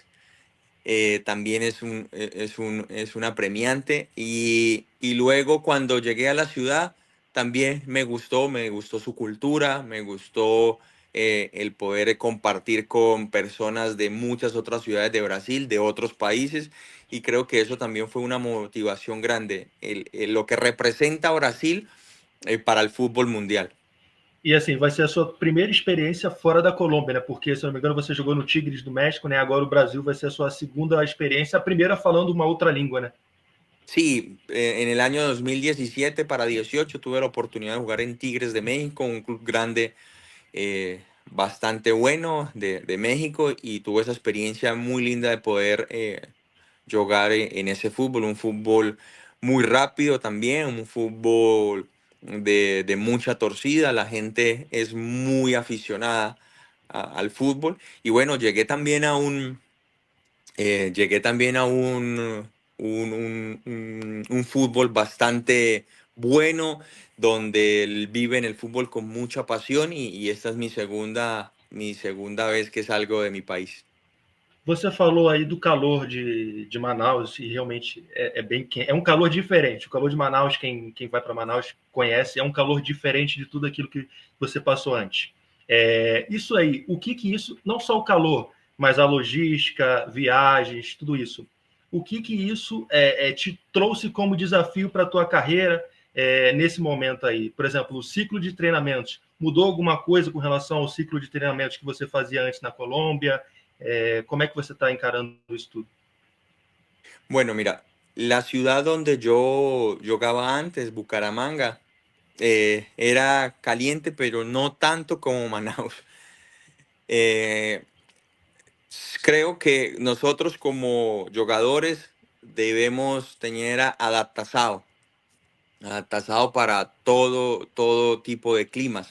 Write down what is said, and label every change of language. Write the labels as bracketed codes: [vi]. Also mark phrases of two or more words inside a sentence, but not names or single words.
[es] También es una premiante y luego cuando llegué a la ciudad también me gustó su cultura, me gustó el poder compartir con personas de muchas otras ciudades de Brasil, de otros países y creo que eso también fue una motivación grande, lo que representa Brasil para el fútbol mundial. [pt] E assim, vai ser a sua primeira experiência fora da Colômbia, né? Porque, se não me engano, você jogou no Tigres do México, né? Agora o Brasil vai ser a sua segunda experiência, a primeira falando uma outra língua, né? [es] Sí, en el año 2017 para 18 tuve la oportunidad de jugar en Tigres de México, un club grande, bastante bueno de México, y tuve esa experiencia muy linda de poder jugar en ese fútbol, un fútbol muy rápido también, un fútbol de mucha torcida, la gente es muy aficionada al fútbol. Y bueno, llegué también a un fútbol bastante bueno, donde viven el fútbol con mucha pasión, y esta es mi segunda vez que salgo de mi país. [pt] Você falou aí do calor de Manaus e realmente é bem quente. É um calor diferente. O calor de Manaus, quem vai para Manaus conhece, é um calor diferente de tudo aquilo que você passou antes. Isso aí, o que isso, não só o calor, mas a logística, viagens, tudo isso. O que isso te trouxe como desafio para a tua carreira nesse momento aí? Por exemplo, o ciclo de treinamentos. Mudou alguma coisa com relação ao ciclo de treinamentos que você fazia antes na Colômbia? Como é que você está encarando isso tudo? [es] Bueno, mira, la ciudad donde yo jugaba antes, Bucaramanga, era caliente, pero no tanto como Manaus. Eh, Creo que nosotros como jugadores debemos tener adaptado para todo tipo de climas.